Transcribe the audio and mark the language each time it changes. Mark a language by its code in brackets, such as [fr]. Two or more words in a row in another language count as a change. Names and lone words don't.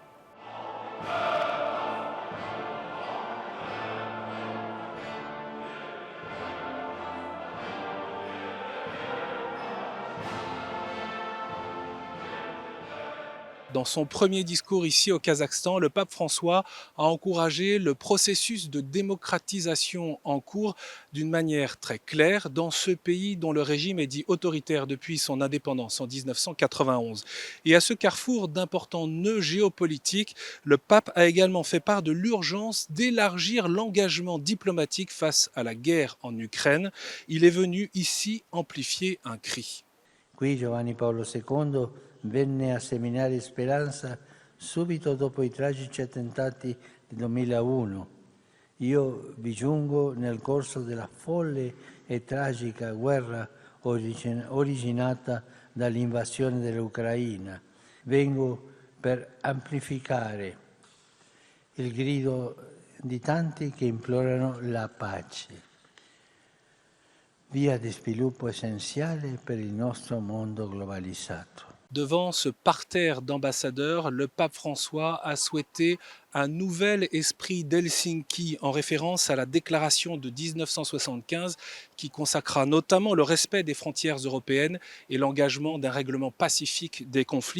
[fr] Dans son premier discours ici au Kazakhstan, le pape François a encouragé le processus de démocratisation en cours d'une manière très claire dans ce pays dont le régime est dit autoritaire depuis son indépendance en 1991. Et à ce carrefour d'importants nœuds géopolitiques, le pape a également fait part de l'urgence d'élargir l'engagement diplomatique face à la guerre en Ukraine. Il est venu ici amplifier un cri. [it] Qui Giovanni Paolo II venne a seminare speranza subito dopo i tragici attentati del 2001. Io vi giungo nel corso della folle e tragica guerra originata dall'invasione dell'Ucraina. Vengo per amplificare il grido di tanti che implorano la pace, via di sviluppo essenziale per il nostro mondo globalizzato. [fr] Devant ce parterre d'ambassadeurs, le pape François a souhaité un nouvel esprit d'Helsinki en référence à la déclaration de 1975 qui consacra notamment le respect des frontières européennes et l'engagement d'un règlement pacifique des conflits.